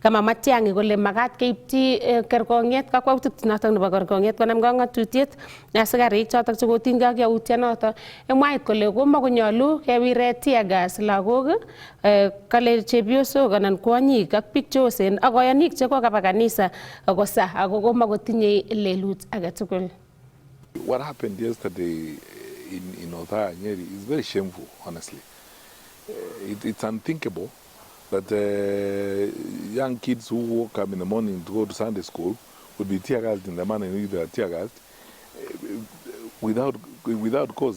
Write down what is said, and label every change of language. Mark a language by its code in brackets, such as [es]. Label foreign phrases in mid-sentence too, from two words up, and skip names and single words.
[kln] Kama Matiang'i kole makat keipchi kerkong'et kakwautik notok nebo kerkong'et konamgei ng'atutiet asikarik chotok chekotinygei ak yautyonotok. Mwait kole komakonyolu kewire [en] tear gas [kln] lagok, kale chepyosok anan kwonyik ak biik cheosen ak koyonik chekokaba kanisa kosa ako komakotinye lelut age tugul. [en] What happened yesterday in Othaya, Nyeri is very shameful, honestly. It's unthinkable that young kids who woke up in the morning to go to Sunday school would be tear gassed in the manner in which they are tear gassed without cause.